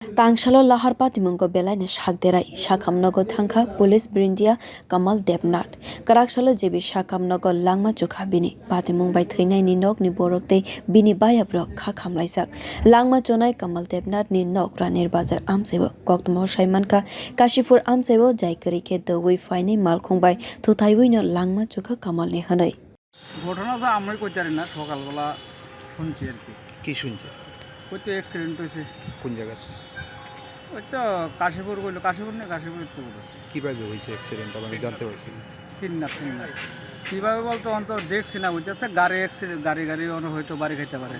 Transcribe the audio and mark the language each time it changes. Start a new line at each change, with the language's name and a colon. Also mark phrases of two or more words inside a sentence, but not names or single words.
Kok Borok: tang salo lahar Patimung belai ne shakderai shakamnogo thangkha police birindiya kamal Debnath Kwrak salo jebi shakamnogo langma chukha bini Patimung bai thainai ni nok ni borok tei bini bayabrok kha khamlaijak langma chonai kamal Debnath ni nok ranir bazar amchaibo koktmo saimankha kashipur amchaibo jaikari ke dawui faini Malkhung bai thutai no langma chukha kamal ni hanai
Bangla: ঘটনা তো আমি কইতে পারি না সকালবেলা শুনছি আর কি শুনছে ওই তো অ্যাক্সিডেন্ট হয়েছে কোন জায়গাতে ওই তো কাশীপুর কইলো কাশীপুর না কাশীপুর তো কিভাবে হয়েছে অ্যাক্সিডেন্ট আমি জানতে পারছি না তিন না কীভাবে বলতো অন্ত দেখছি না বুঝতেছে গাড়ি অ্যাক্সিডেন্ট গাড়ি অন্য হয়তো বাড়ি খাইতে পারে